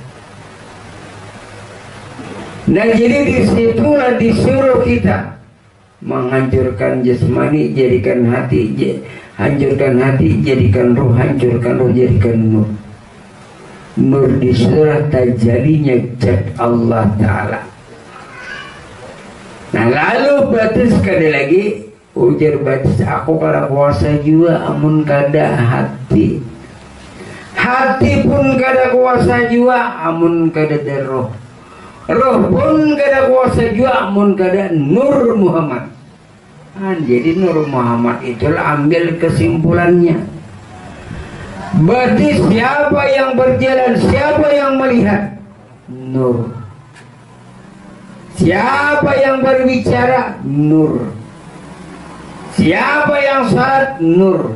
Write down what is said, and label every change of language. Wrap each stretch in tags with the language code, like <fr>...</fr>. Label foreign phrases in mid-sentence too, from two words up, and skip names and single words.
<id>Nah, jadi disitulah disuruh kita menghancurkan jasmani, jadikan hati, hancurkan hati, jadikan roh, hancurkan roh, jadikan nur. Nur disitulah tajalinya zat Allah Ta'ala.</id> <bjn>Nah, lalu batis sekali lagi ujar batis, aku kada kuasa juga amun kada hati. Hati pun kada kuasa juga amun kada roh. Roh pun kada kuasa juga amun kada Nur Muhammad.</bjn> <id>Nah, jadi Nur Muhammad itulah ambil kesimpulannya. Berarti siapa yang berjalan, siapa yang melihat? Nur. Siapa yang berbicara? Nur. Siapa yang salat? Nur.</id>